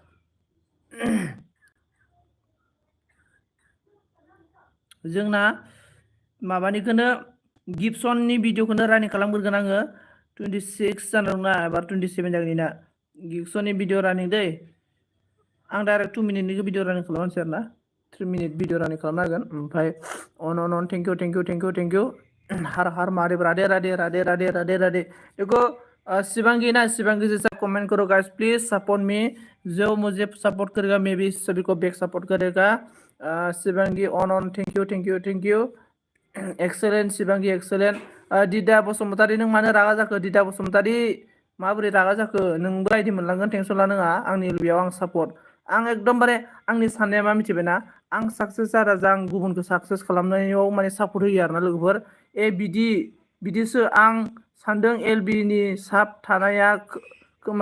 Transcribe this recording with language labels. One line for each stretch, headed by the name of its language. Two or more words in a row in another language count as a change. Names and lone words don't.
Bodo: जोंना माबानिखौनो गिब्सननि भिडिअखौनो रानिं खालामग्रोगोन आङो 26 जाना दंना एबा 27 जागोन ना गिब्सननि भिडिअ रानिं दै आं डाइरेक्ट 2 मिनिटनि भिडिअ रानिं खालामनोसै आरोना 3 मिनिट भिडिअ रानिं खालामना होगोन ओमफ्राय अन
English: thank you
Hindi: हर हर महादेव, राधे राधे
Bodo: राधे राधे राधे राधे।
Hindi: देखो शिवांगी ना, शिवांगी जैसा कमेंट करो गाइस,
English: please support me.
Hindi: जो मुझे सपोर्ट करेगा मैं भी सभी को
English: back support
Hindi: करेगा।
English: Shivangi on on, thank you thank you thank you. Excellent Shivangi excellent.
Bodo: दिदा बसुमतारी, नों मानो रागा जाखो दिदा बसुमतारी? माबोरै रागा जाखो? नोंबो रायदि मोनलांगोन, टेनसन लानाङा। आंनि बेयाव आं सापर्ट। आं एकदमबारे आंनि साननाया मा मिथिबायना, आं साक्सेस जाजा आं गुबुनखौ साक्सेस खालामनायाव माने सापर्ट होयो आरोना लोगोफोर। बिदिसो आं सानदों एलबि नि साब थानाया खोमा।